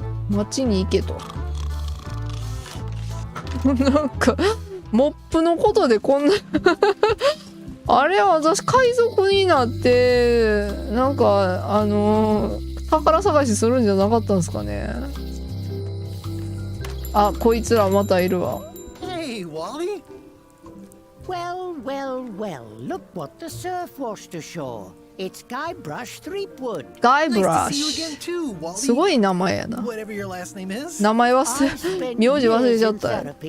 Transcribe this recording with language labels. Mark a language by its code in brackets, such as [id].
[ja] 町に行けとなんかモップのことでこんなあれは私海賊になってなんか宝探しするんじゃなかったんですかね。あ、こいつらまたいるわ。 [en] Hey, Wally. Well, well, well, look what the surf washed ashore. It's Guybrush Threepwood. Guybrush. Too, [ja] すごい名前やな。 [en] Whatever your last name is. [ja] 名前名字忘れちゃった。